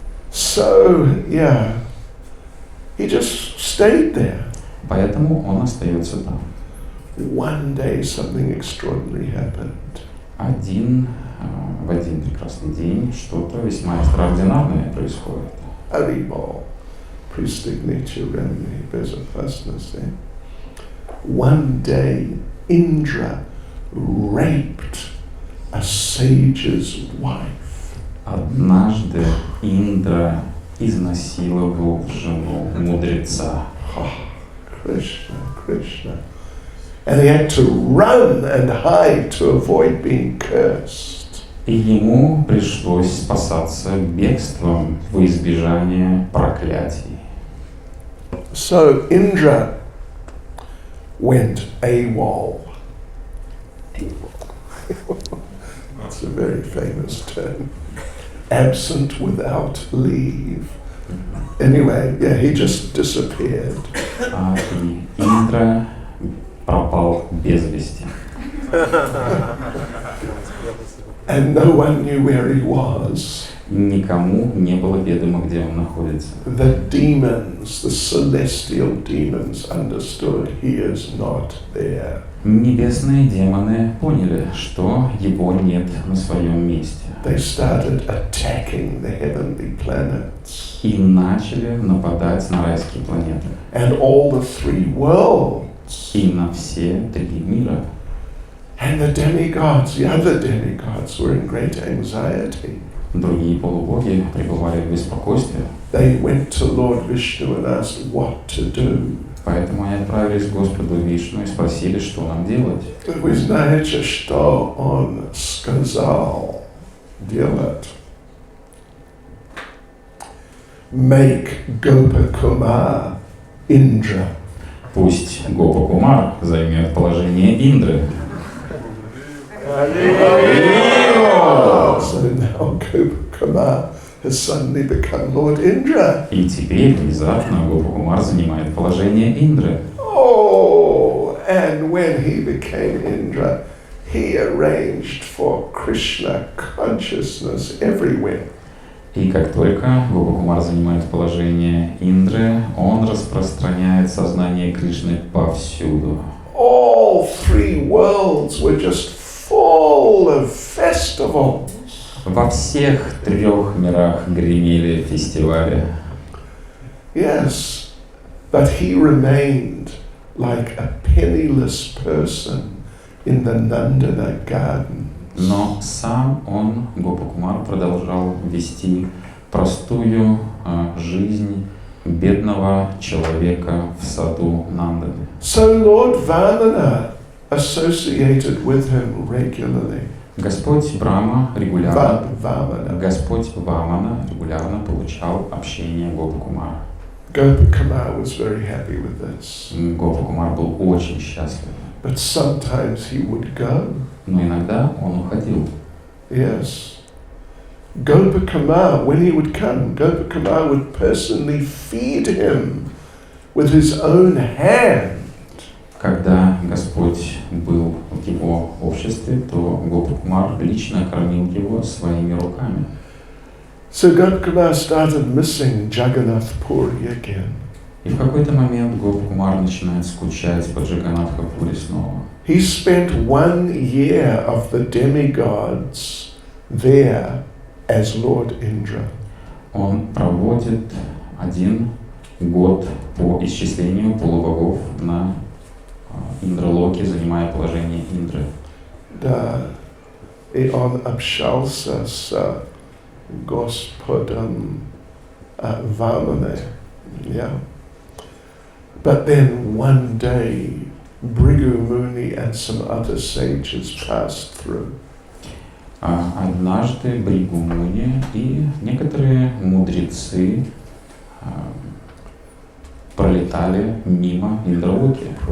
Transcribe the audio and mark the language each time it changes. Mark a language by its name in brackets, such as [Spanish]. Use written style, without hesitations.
[English] So, yeah, he just stayed there. [Russian] Поэтому он остается там. [English] One day something extraordinary happened. [Russian] В один прекрасный день что-то весьма экстраординарное происходит. Haribol, Pristignature Remini, безопасности. [English] One day Indra raped a sage's wife. [Russian] Однажды Индра изнасиловал жену мудреца. [English] Krishna, Krishna. And he had to run and hide to avoid being cursed. И ему пришлось спасаться бегством во избежание проклятий. So Indra went AWOL. That's a very famous term. Absent without leave. Anyway, yeah, he just disappeared. [Russian] И Индра пропал без вести. [English] And no one knew where he was. [Russian] Никому не было ведомо, где он находится. [English] The demons, the celestial demons, understood he is not there. [Russian] Небесные демоны поняли, что его нет на своем месте. [English] They started attacking the heavenly planets. [Russian] И начали нападать на райские планеты. [English] And all the three worlds. [Russian] И на все три мира. [English] And the demigods, the other demigods, were in great anxiety. [Russian] Другие полубоги пребывали в беспокойстве. [English] They went to Lord Vishnu and asked what to do. [Russian] Поэтому они отправились к Господу Вишну и спросили, что нам делать. Вы знаете, что он сказал делать? [English] Make Gopakumar Indra. [Russian] Пусть Гопакумар займет положение Индры. [English] So now Gopakumar has suddenly become Lord Indra. [Russian] И теперь внезапно Гопакумар занимает положение Индры. [English] Oh, and when he became Indra, he arranged for Krishna consciousness everywhere. [Russian] И как только Гопакумар занимает положение Индры, он распространяет сознание Кришны повсюду. [English] All three worlds were just full of festivals. [Russian] Во всех 3 мирах гремели фестивали. [English] Yes, but he remained like a penniless person in the Nandana garden. [Russian] Но сам он, Гопакумар, продолжал вести простую жизнь бедного человека в саду Нанданы. [English] So Lord Vamana associated with him regularly. [Russian] Господь Брама регулярно, [English] Vamana. [Russian] Господь Вамана регулярно получал общение Гопакумара. [English] Gopakumar was very happy with this. [Russian] Гопакумар был очень счастлив. [English] But sometimes he would go. [Russian] Но иногда он уходил. [English] Yes. Gopakumar, when he would come, Gopakumar would personally feed him with his own hand. [Russian] Когда Господь был в его обществе, то Гопакумар лично кормил его своими руками. [English] So Gopakumar started missing Jagannath Puri again. [Russian] И в какой-то момент Гопакумар начинает скучать по Джаганнатха-пури снова. [English] He spent 1 year of the demigods there as Lord Indra. [Russian] Он проводит 1 год по исчислению полубогов на Индралоке, занимая положение Индры. Да, и он общался с Господом Vamana. [English] Yeah. But then one day, Bhrigu Muni and some other sages passed through. [Russian] Однажды Бригу Муни и некоторые мудрецы пролетали мимо Индралоки.